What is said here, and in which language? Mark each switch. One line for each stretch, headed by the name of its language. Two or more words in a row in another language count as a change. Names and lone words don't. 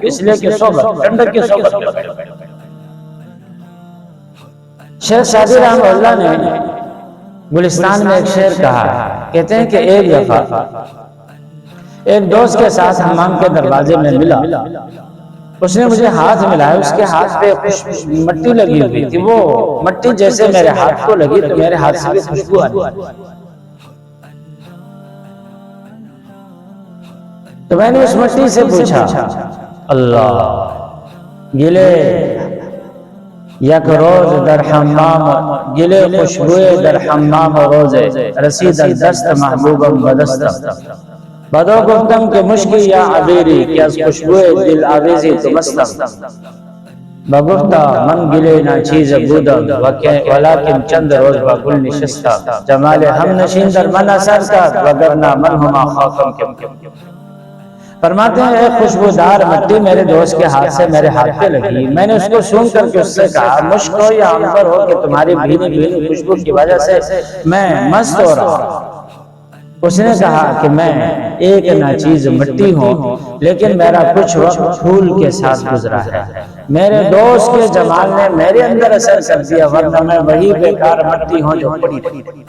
Urdu: اس لیے کہ صحبت، ٹھنڈک کی صحبت۔ شیخ سعدی رحمہ اللہ نے گلستان میں ایک شعر کہا، کہتے ہیں کہ ایک دفعہ ایک دوست کے ساتھ حمام کے دروازے میں ملا، اس نے مجھے ہاتھ ملایا، اس کے ہاتھ پہ مٹی لگی ہوئی تھی، وہ مٹی جیسے میرے ہاتھ کو لگی تو میرے ہاتھ سے بھی خوشبو آئی۔ تو میں نے اس مٹی سے پوچھا
Persian: اللہ گلے یک روز در حمام، گلے خوشبوئے در حمام روزے، رسید دست محبوبم بدستم، بدو گفتم کہ مشکی یا عبیری، کہ از خوشبوئے دل آویزی تو مستم، بگفتا من گلے نا چیز بودم، ولیکن چند روز با گل نشستم، جمال ہم نشین در من اثر کرد، وگرنہ من ہما خاکم کم کم۔
Urdu: فرماتے ہیں ایک خوشبودار مٹی میرے دوست کے ہاتھ سے میرے ہاتھ پہ لگی، میں نے اس کو سون کر کے اس سے کہا مشک ہو یا عنبر ہو کہ تمہاری بھینی بھینی خوشبو کی وجہ سے میں مست ہو رہا ہوں۔ اس نے کہا کہ میں ایک ناچیز مٹی ہوں لیکن میرا کچھ وقت پھول کے ساتھ گزرا ہے، میرے دوست کے جمال نے میرے اندر اثر کر دیا، ورنہ میں وہی بیکار مٹی ہوں جو پڑی رہی۔